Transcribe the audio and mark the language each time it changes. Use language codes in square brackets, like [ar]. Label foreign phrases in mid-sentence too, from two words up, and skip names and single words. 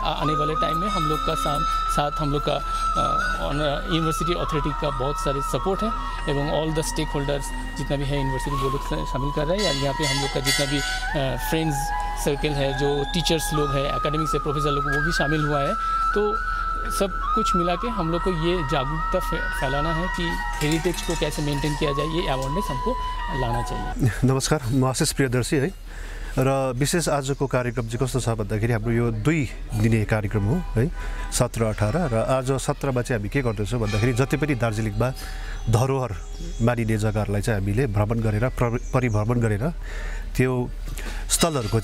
[hi] आने वाले टाइम में हम लोग का साथ हम लोग का यूनिवर्सिटी अथॉरिटी का बहुत सारे सपोर्ट है, एवं [en] all the stake holders [hi] जितना भी है यूनिवर्सिटी वो लोग शामिल कर रहे हैं। यहाँ पे हम लोग का जितना भी [en] friends circle [hi] है, जो टीचर्स लोग हैं, एकेडमिक से प्रोफेसर लोग, वो भी शामिल हुआ है। तो सब कुछ मिला के हम लोग को ये जागरूकता फैलाना है कि हेरिटेज को कैसे मेंटेन किया जाए, ये अवेयरनेस हमको लाना चाहिए। [ne] नमस्कार, म आशिष प्रियदर्शी है। र विशेष आजको कार्यक्रम चाहिँ कस्तो छ भन्दाखेरि हाम्रो यो 2 दिने कार्यक्रम हो है 17 18 र आज 17 मा चाहिँ हामी के गर्दैछौँ भन्दाखेरि जति पनि दार्जिलिङमा धरोहर मानिने जग्गाहरूलाई चाहिँ हामीले भ्रमण गरेर परिभ्रमण गरेर त्यो स्थलहरूको